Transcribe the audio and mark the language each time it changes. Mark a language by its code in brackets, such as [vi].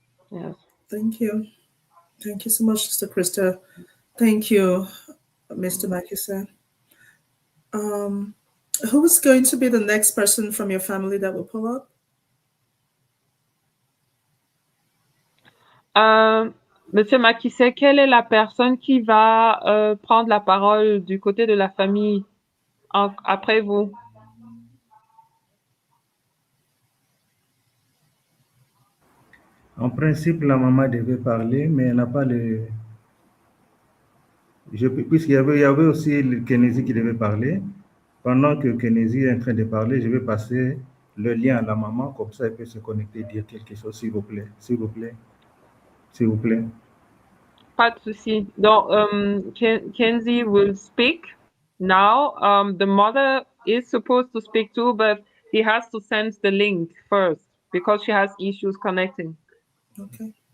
[en] Yes. Thank you. Thank you so much, Sister Krista. Thank you, Mr. Makiese. Who is going to be the next person from your family that will pull up? [fr] Monsieur Makiese, quelle est la personne qui va prendre la parole du côté de la famille après vous? En principe, la maman devait parler, mais elle n'a pas le... Puisqu'il y avait aussi le Kennedy qui devait parler, Pendant que Kennedy est en train de parler, je vais passer le lien à la maman, comme ça elle peut se connecter et dire quelque chose, s'il vous plaît. S'il vous plaît. S'il vous plaît. Pas de souci. Donc, [en] Kenzie will speak now. The mother is supposed to speak too, but he has to send the link first because she has issues connecting. Okay.